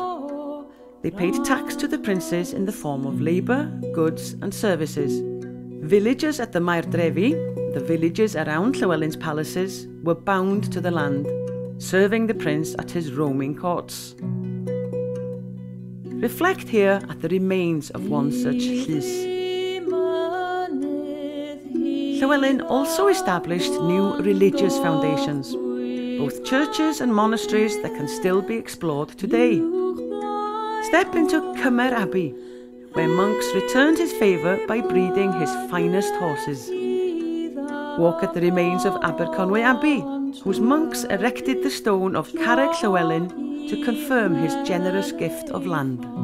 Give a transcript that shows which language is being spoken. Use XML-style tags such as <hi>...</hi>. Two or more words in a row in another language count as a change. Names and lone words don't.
<en>They paid tax to the princes in the form of labour, goods and services. Villagers at the Mair Drefi, the villages around Llywelyn's palaces, were bound to the land, serving the prince at his roaming courts. Reflect here at the remains of one such llys. Llywelyn also established new religious foundations, both churches and monasteries that can still be explored today. Step into Cymer Abbey, where monks returned his favour by breeding his finest horses. Walk at the remains of Conwy Abbey, whose monks erected the stone of Carreg Llywelyn to confirm his generous gift of land.</en>